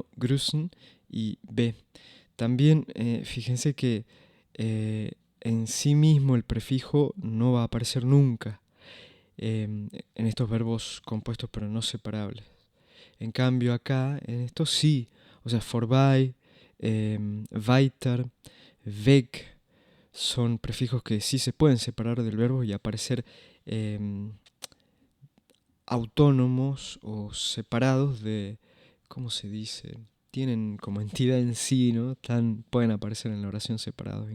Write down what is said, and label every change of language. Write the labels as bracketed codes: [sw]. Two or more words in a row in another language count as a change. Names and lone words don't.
[es] Grüßen y be. También fíjense que en sí mismo el prefijo no va a aparecer nunca en estos verbos compuestos pero no separables. En cambio acá, en esto sí, o sea, [de] vorbei, weiter, weg, [es] son prefijos que sí se pueden separar del verbo y aparecer autónomos o separados de, ¿cómo se dice? Tienen como entidad en sí, ¿no? Pueden aparecer en la oración separados.